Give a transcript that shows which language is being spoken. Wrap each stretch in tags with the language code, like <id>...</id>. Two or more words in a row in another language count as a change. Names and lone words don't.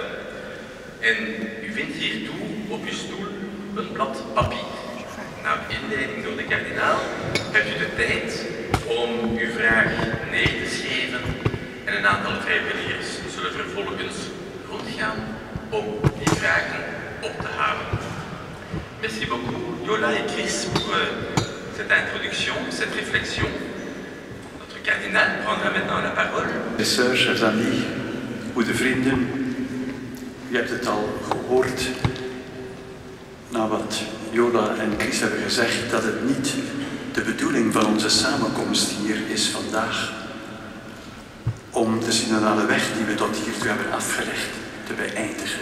<nl>En u vindt hiertoe op uw stoel een blad papier. Na de inleiding door de kardinaal hebt u de tijd om uw vraag neer te schrijven en een aantal vrijwilligers zullen vervolgens rondgaan om die vragen op te halen.</nl> <fr>Merci beaucoup, Yola et Chris, pour cette introduction, cette réflexion. Notre cardinal prendra maintenant la parole. Mes sœurs, chers amis,</fr> <nl>goede vrienden, u hebt het al gehoord, na wat Yola en Chris hebben gezegd, dat het niet de bedoeling van onze samenkomst hier is vandaag om de synodale weg die we tot hiertoe hebben afgelegd te beëindigen.</nl>